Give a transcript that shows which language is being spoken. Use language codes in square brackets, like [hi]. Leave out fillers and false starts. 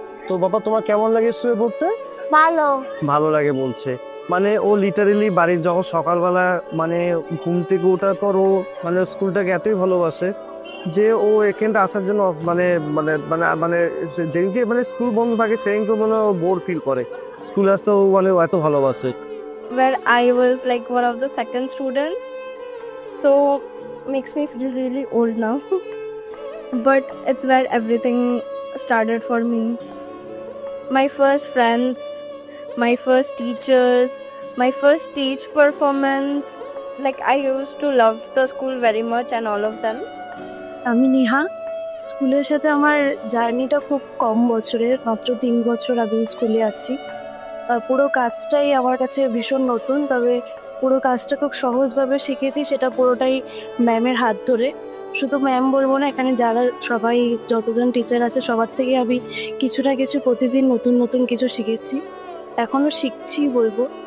[bn] তো বাবা, তোমার কেমন লাগে স্কুলে পড়তে? ভালো লাগে বলছে। মানে ও লিটারেলি বাড়ির যখন সকালবেলা মানে ঘুম থেকে ওঠার পর ও মানে স্কুলটাকে এতই ভালোবাসে যে ও এখানটা আসার জন্য মানে মানে মানে মানে যেদিনকে মানে স্কুল বন্ধ থাকে সেদিনকে মানে ও বোর ফিল করে। স্কুল আসতে ও মানে এত ভালোবাসে। [en] Where I was like one of the second students, so makes me feel really old now. But it's where everything started for me. My first friends, my first teachers, my first stage performance. Like I used to love the school very much and all of them. [bn] আমি নেহা। স্কুলের সাথে আমার জার্নিটা খুব কম বছরের, মাত্র 3 বছর আমি স্কুলে আছি। পুরো কাজটাই আমার কাছে ভীষণ নতুন, তবে পুরো কাজটা খুব সহজভাবে শিখেছি, সেটা পুরোটাই ম্যামের হাত ধরে। শুধু ম্যাম বলবো না, এখানে যারা সবাই যতজন টিচার আছে সবার থেকে আমি কিছু না কিছু প্রতিদিন নতুন নতুন কিছু শিখেছি, এখনও শিখছি বলবো।